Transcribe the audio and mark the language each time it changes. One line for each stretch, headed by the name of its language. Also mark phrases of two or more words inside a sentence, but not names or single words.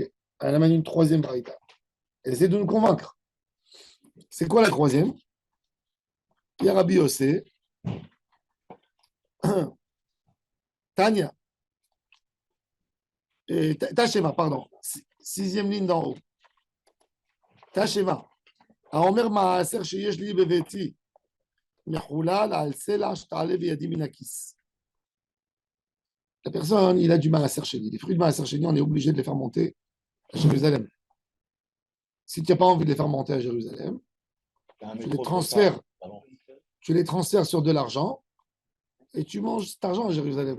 French: Elle amène une troisième braïta. Elle essaie de nous convaincre. C'est quoi la troisième? Il y a Rabbi Yossé. Tania. Tacheva, pardon. Sixième ligne d'en haut. Tacheva.
Hebrew: האומר מעשר שיש לי בביתי מחולל על סלע שתעלה בידי מן הכיס.
French: La personne, il a du
Hebrew: מעשר שני.
French: Les fruits de
Hebrew: מעשר שני,
French: on est obligé de les faire monter à Jérusalem. Si tu n'as pas envie de les faire monter à Jérusalem, tu les transfères sur de l'argent et tu manges cet argent à Jérusalem.